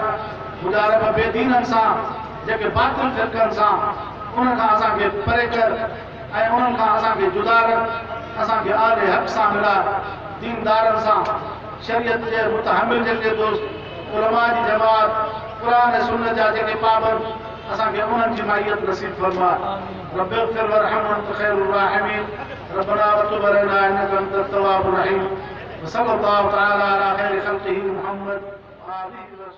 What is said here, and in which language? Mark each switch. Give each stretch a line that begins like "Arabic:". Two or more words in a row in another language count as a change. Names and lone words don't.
Sindhi: मुंहिंजा रब बेदीननि सां, जेके बातिल फ़िरक़नि सां, उन्हनि खां असांखे परे कर ऐं उन्हनि खां असांखे जुदा रख। असांखे अहले हक़ सां मिलाए, दीनदारनि सां, शरीयत जे मुतहमिल जेके दोस्त, उलमा जी जमात, क़ुरान ऐं सुन्नत जा जेके पाबंद, असांखे उन्हनि जी माइयत नसीब फरमा।
Arabic: رب اغفر وارحم وأنت خير الراحمين. ربنا وتب علينا إنك أنت التواب الرحيم. وصلى الله تعالى على خير خلقه محمد وآله